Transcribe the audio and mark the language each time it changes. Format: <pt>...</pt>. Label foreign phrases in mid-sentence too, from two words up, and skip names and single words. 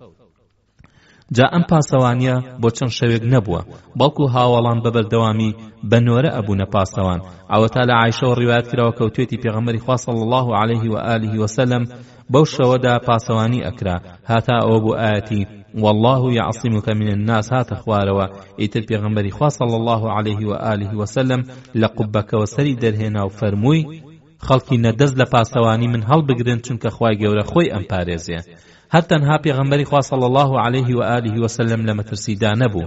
<ckb>جا ئەم پاسەوانیە بۆ چەند شەوێک نەبووە بەڵکو هاوڵان بەبەردەوامی بە نۆرە ئەبوونە پاسەوان ئەوەتا لە عایشەوە ڕیوایەت کراوە کەوتێتی پێغەمبەری خوا</ckb> <ar>صلی الله عليه و آله وسلم</ar> <ckb>بەو شەوەدا پاسەوانی ئەکرا هاتا ئەوە بۆ ئاەتی</ckb> <ar>والله يعصمك من الناس</ar> <ckb>هات خوارەوە ئیتر پێغەمبەری خوا</ckb> <ar>صلی الله عليه و آله وسلم</ar> <ckb>لە قوبەکەوە سەری دەرهێنا و فەرمووی خەڵکی نەدەست لە پاسەوانی من هەڵبگرن چونکە خوای گەورە خۆی ئەم پارێزێ هەر تەنها پێغەمبەری خوا</ckb> <ar>صلی الله عليه و آله وسلم</ar> <ckb>لە مەترسیدا نەبوو</ckb>